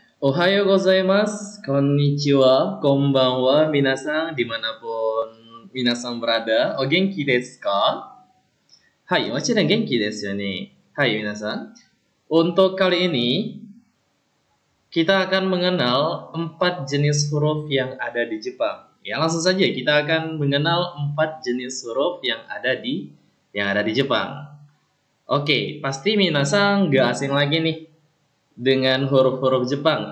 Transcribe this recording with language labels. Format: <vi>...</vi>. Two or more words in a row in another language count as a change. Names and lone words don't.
<ja>おはようございます、こんにちは、こんばんは、皆さん,</ja> <id>dimanapun minasan berada.</id> <ja>お元気ですか? はい、もちろん元気ですよね。はい、皆さん.</ja> <id>Untuk kali ini, kita akan mengenal 4 jenis huruf yang ada di Jepang. Ya, langsung saja kita akan mengenal 4 jenis huruf yang ada di Jepang. Oke, pasti minasan nggak asing lagi nih dengan huruf-huruf Jepang.</id>